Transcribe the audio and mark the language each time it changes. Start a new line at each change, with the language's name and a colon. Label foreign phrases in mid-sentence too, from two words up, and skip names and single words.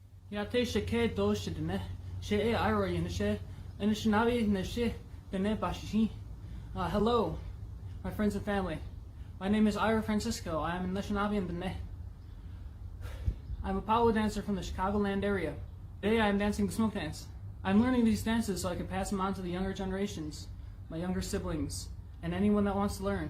English: Ya te shake do shidne, she iro in she, and shinabi in she, the ne bashi. Hello, my friends and family. My name is Ira Francisco. I am in Anishinaabe and Dene. I'm a powwow dancer from the Chicagoland area. Today I am dancing the smoke dance. I'm learning these dances so I can pass them on to the younger generations, my younger siblings, and anyone that wants to learn.